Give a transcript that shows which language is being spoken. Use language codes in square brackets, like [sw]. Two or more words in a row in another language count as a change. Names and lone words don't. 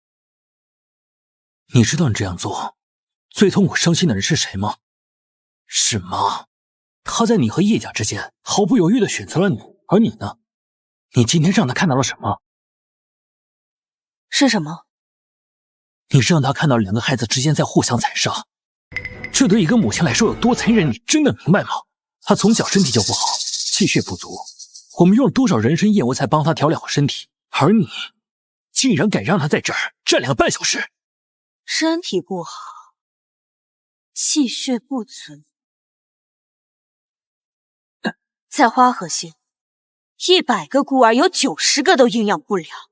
[zh] 你知道你這樣做最痛苦傷心的人是誰嗎？是媽。她在你和葉家之間毫不猶豫地選擇了你，而你呢？你今天讓她看到了什麼？是什麼？你讓她看到2個孩子之間在互相殘殺，這對一個母親來說有多殘忍，你真的明白嗎？她從小身體就不好，氣血不足，我們用了多少人參燕窩才幫她調理好身體，而你竟然敢讓她在這兒站2個半小時。身體不好，氣血不足，在花河縣，100個孤兒有90個都營養不良。